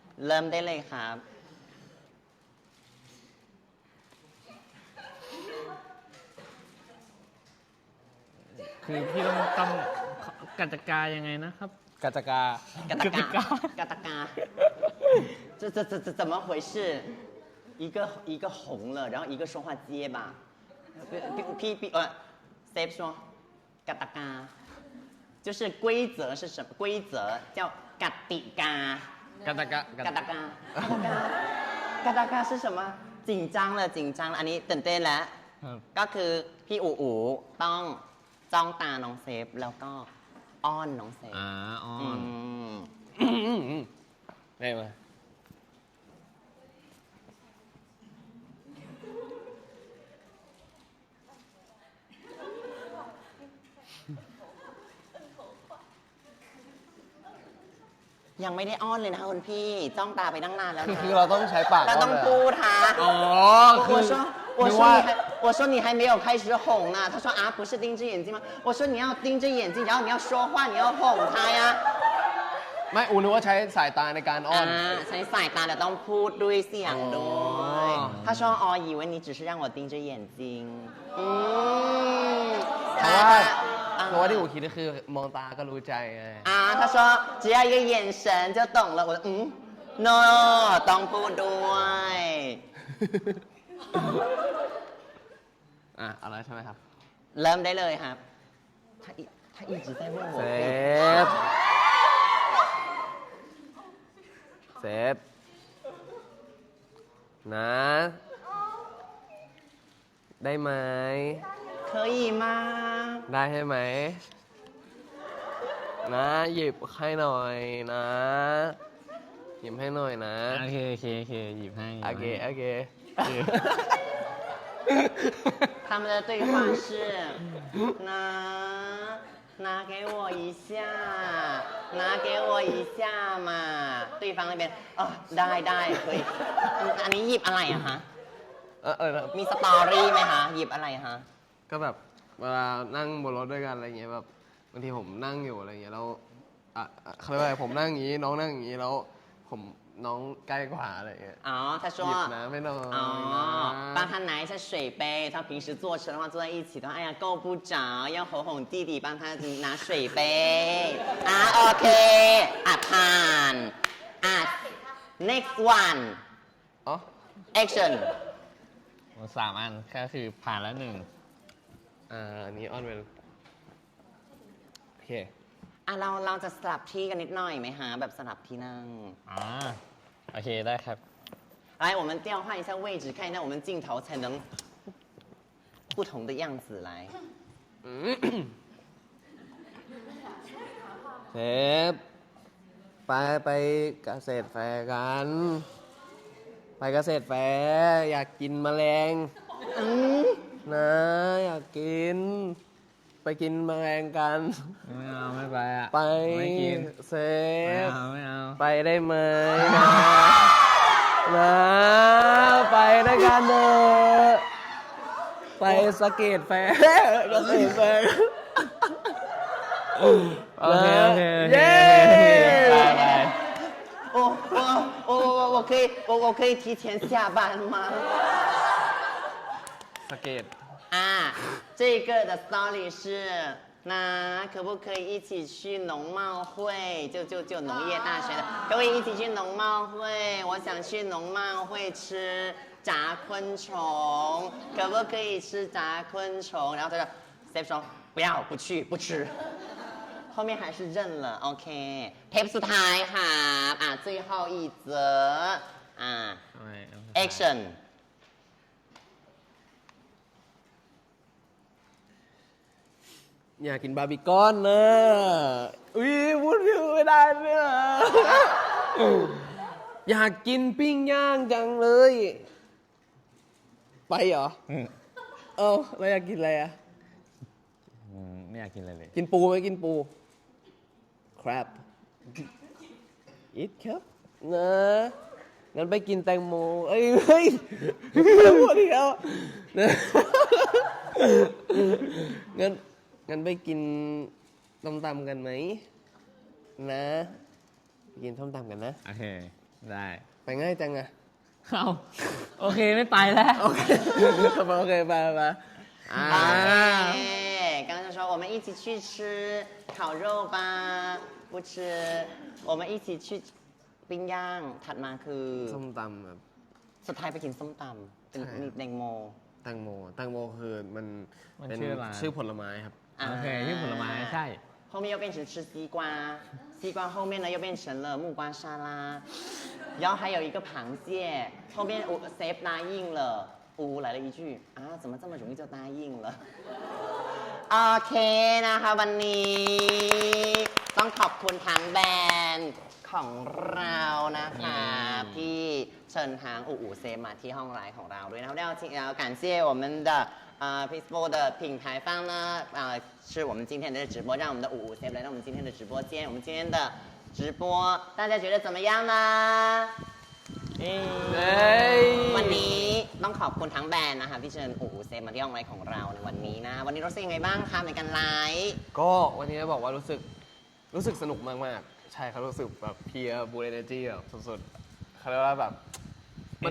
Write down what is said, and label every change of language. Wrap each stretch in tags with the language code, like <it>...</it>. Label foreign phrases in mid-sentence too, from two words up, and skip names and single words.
<th>เริ่มได้เลยครับ คือพี่ต้องกติกายังไงนะครับ กาจกา</th> <zh>กตกากตกา这怎么回事？一个红了，然后一个说话结巴。Steve 说กตกา就是规则是什么？规则叫กติกา。 กาตกาก ตกากตกา是什么？紧张了，紧张了。</zh> <th>อันนี้ตื่นเต้นแล้ว ครับ ก็คือพี่อูต้องจ้องตาน้องเซฟแล้วก็อ้อนน้องเซฟ อ๋อ ได้มา ยังไม่ได้อ้อนเลยนะคะคุณพี่จ้องตาไปตั้งนานแล้วนะ คือเราต้องใช้ปาก เราต้องพูดค่ะ อ๋อคือ</th> <zh>我说你还没有开始哄呢，他说啊不是盯着眼睛吗？我说你要盯着眼睛，然后你要说话，你要哄他呀。</zh> <th>ไม่อูนึกว่าใช้สายตาในการอ้อน ใช้สายตาแต่ต้องพูดด้วยเสียงด้วย</th> <zh>他说哦以为你只是让我盯着眼睛</zh> <th>เพราะว่าที่อูคิดก็คือมองตาก็รู้ใจไง</th> <zh>他说只要一个眼神就懂了我说 no</zh> <th>ต้องพูดด้วย อะไรใช่ไหมครับ เริ่มได้เลยครับ</th> <zh>他一直在问我</zh> <th>เซฟนะ ได้ไหม</th> <zh>可以吗</zh> <th>ได้ใช่ไหม นะ หยิบให้หน่อยนะ หยิบให้หน่อยนะ โอเคหยิบให้ โอเค</th> <zh>他们的对话是拿给我一下拿给我一下嘛对方那边</zh> <th>ได้可以อันนี้หยิบอะไรอะฮะมีสตอรี่ไหมคะหยิบอะไรฮะ ก็แบบเวลานั่งบนรถด้วยกันอะไรเงี้ยแบบบางทีผมนั่งอยู่อะไรเงี้ยแล้วเขาเรียกว่าอะไรผมนั่งอย่างนี้น้องนั่งอย่างนี้แล้วผมน้องใกล้กว่าอะไรเงี้ย อ๋อ 他说 หยิบน้ำให้หน่อย</th> <zh>帮他拿一下水杯他平时坐车的话坐在一起的话哎呀够不着要哄哄弟弟帮他拿水杯</zh> <th>โอเคผ่าน</th> <en>next one</en> <th>อ๋อ action 3 อันก็คือผ่านแล้ว1 อันนี้ออนเวลโอเค เราจะสลับที่กันนิดหน่อยไหมฮะแบบสลับที่นั่ง โอเคได้ครับ</th> <zh>来我们调换一下位置看一下我们镜头才能不同的样子来</zh> <th>เซฟไปเกษตรแฟร์กัน ไปเกษตรแฟร์อยากกินแมลงนะอยากกิน ไปกินแมลงกัน ไม่ไปอ่ะ ไป ไม่กิน เซ ไม่ ฟ เอา ไปได้ไหมนะไปด้วยกันเถอะไปสเกตแฟร์เกษตรแฟร์ โอเค เย้ ไป</th> <zh>我可以提前下班吗</zh> <th>สเกต</th> <zh>这个的 story 是那可不可以一起去农贸会就农业大学的可不可以一起去农贸会我想去农贸会吃炸昆虫可不可以吃炸昆虫然后他说 Steve 说不要不去不吃后面还是认了 OK</zh> <th>เทปสุดท้ายครับ</th> <zh>最后一则action</zh> <th>อยากกินบาร์บีคอนนะอุ้ยพูดถึงไม่ได้เนี่ยอยากกินปิ้งย่างจังเลย ไปเหรอเราอยากกินอะไรอ่ะ ไม่อยากกินอะไรเลย กินปูไหมกินปู</th> <en>crab eat</en> <th>ครับนะงั้นไปกินแตงโมเอ้ยเฮ้ยหมดแล้วงั้นไปกินส้มตำกันไหมนะไปกินส้มตำกันนะ โอเค ได้ ไปง่ายจังอะ เอาโอเคไม่ไปแล้ว โอเคโอเคไปอ่า</th> <zh>OK，刚刚说我们一起去吃烤肉吧，不吃，我们一起去</zh> <th>ปิ้งย่างถัดมาคือ ส้มตำแบบ สุดท้ายไปกินส้มตำเป็น ใช่ มีแตงโม แตงโมคือมัน มัน เป็น ชื่ออะไร ชื่อผลไม้ครับ โอเคที่ผลไม้ใช่</th> <zh>后面又变成吃西瓜，西瓜后面呢又变成了木瓜沙拉，然后还有一个螃蟹，后面Save 答应了，来了一句啊，怎么这么容易就答应了？</zh> <th>โอเคนะคะวันนี้ต้องขอบคุณทางแบรนด์ของเรานะคะที่เชิญทางเซฟมาที่ห้องไลฟ์ของเราด้วยนะครับ</th> <zh>要感谢我们的Peaceful 的品牌方呢是我们今天的直播让我们的Save 来到我们今天的直播间我们今天的直播大家觉得怎么样呢</zh> <th>วันนี้ต้องขอบคุณทั้งแบรนด์นะคะที่เชิญเซฟมาที่ห้องไลฟ์ของเราในวันนี้นะวันนี้รู้สึกยังไงบ้างคะในการไลฟ์ ก็วันนี้บอกว่ารู้สึกสนุกมากๆ ใช่ครับรู้สึกแบบเพียร์บูเอเนจีแบบสุดๆเขาเรียกว่าแบบมัน</th>